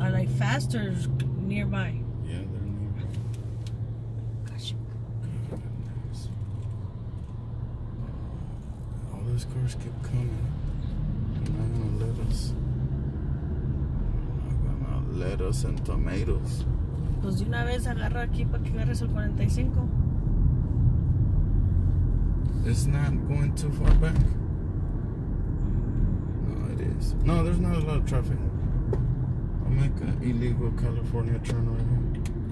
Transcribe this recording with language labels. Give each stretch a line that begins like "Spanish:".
English: Are like fast or nearby? Yeah, they're near. Gosh. Goodness. All these cars keep coming. They're not gonna let us. They're not gonna let us in tomatoes.
Spanish: Pues de una vez agarra aquí para que agarres el 45.
English: It's not going too far back. No, it is. No, there's not a lot of traffic. I'll make an illegal California turn right here.